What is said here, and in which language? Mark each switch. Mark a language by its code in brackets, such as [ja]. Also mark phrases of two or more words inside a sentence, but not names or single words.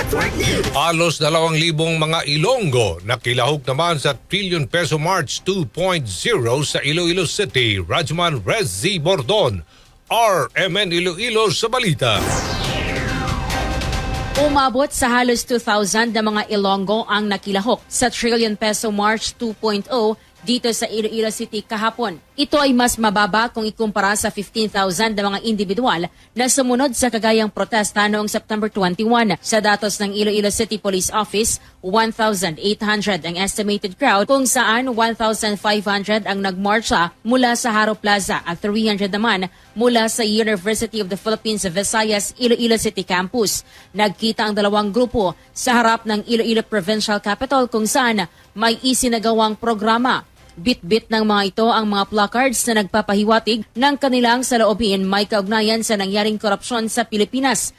[tl] Halos 2,000 mga Ilonggo nakilahok naman sa Trillion Peso March 2.0 sa Iloilo City. Rajman Rezzy Bordon, RMN Iloilo sa balita. Umabot sa halos 2,000 na mga Ilonggo ang nakilahok sa Trillion Peso March 2.0 dito sa Iloilo City kahapon. Ito ay mas mababa kung ikumpara sa 15,000 na mga individual na sumunod sa kagayang protesta noong September 21. Sa datos ng Iloilo City Police Office, 1,800 ang [en] estimated crowd [tl] kung saan 1,500 ang nagmarcha mula sa Haro Plaza at 300 naman mula sa University of the Philippines Visayas Iloilo City Campus. Nagkita ang dalawang grupo sa harap ng Iloilo Provincial Capital kung saan may isinagawang programa. Bit-bit ng mga ito ang mga placards na nagpapahiwatig ng kanilang saloobin may kaugnayan sa nangyaring korupsyon sa Pilipinas.